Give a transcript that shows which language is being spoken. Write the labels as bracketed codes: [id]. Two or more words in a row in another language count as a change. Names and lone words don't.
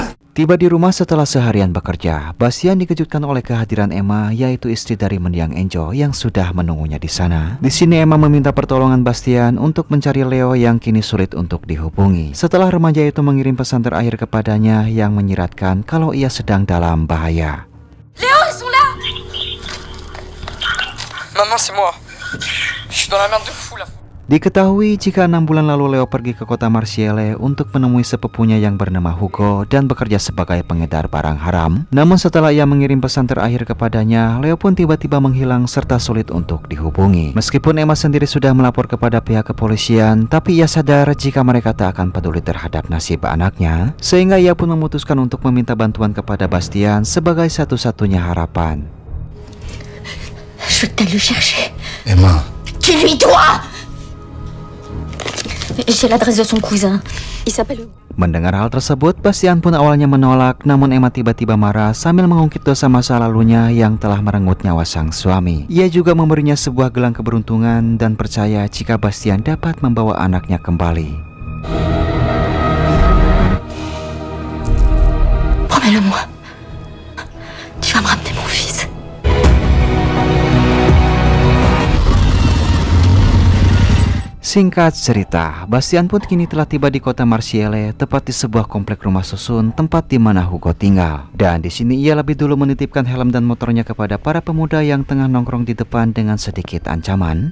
[id] Tiba di rumah setelah seharian bekerja, Bastian dikejutkan oleh kehadiran Emma, yaitu istri dari mendiang Enjo yang sudah menunggunya di sana. Di sini Emma meminta pertolongan Bastian untuk mencari Leo yang kini sulit untuk dihubungi. Setelah remaja itu mengirim pesan terakhir kepadanya yang menyiratkan kalau ia sedang dalam bahaya. [fr] Léo, ils sont là! Maman, c'est moi. Je suis dans la merde de fou là. [id] Diketahui jika 6 bulan lalu Leo pergi ke kota Marseille untuk menemui sepupunya yang bernama Hugo dan bekerja sebagai pengedar barang haram. Namun setelah ia mengirim pesan terakhir kepadanya, Leo pun tiba-tiba menghilang serta sulit untuk dihubungi. Meskipun Emma sendiri sudah melapor kepada pihak kepolisian, tapi ia sadar jika mereka tak akan peduli terhadap nasib anaknya, sehingga ia pun memutuskan untuk meminta bantuan kepada Bastian sebagai satu-satunya harapan. [fr] Je veux que t'ailles le chercher. Emma. Tu lui dois! J'ai l'adresse de son cousin. Il s'appelle Hugo. [id] Mendengar hal tersebut, Bastian pun awalnya menolak, namun Emma tiba-tiba marah sambil mengungkit dosa masa lalunya yang telah merenggut nyawa sang suami. Ia juga memberinya sebuah gelang keberuntungan dan percaya jika Bastian dapat membawa anaknya kembali. [fr] Promets-le-moi. Tu vas me ramener mon fils. [id] Singkat cerita, Bastian pun kini telah tiba di kota Marseille, tepat di sebuah komplek rumah susun tempat di mana Hugo tinggal. Dan di sini ia lebih dulu menitipkan helm dan motornya kepada para pemuda yang tengah nongkrong di depan dengan sedikit ancaman.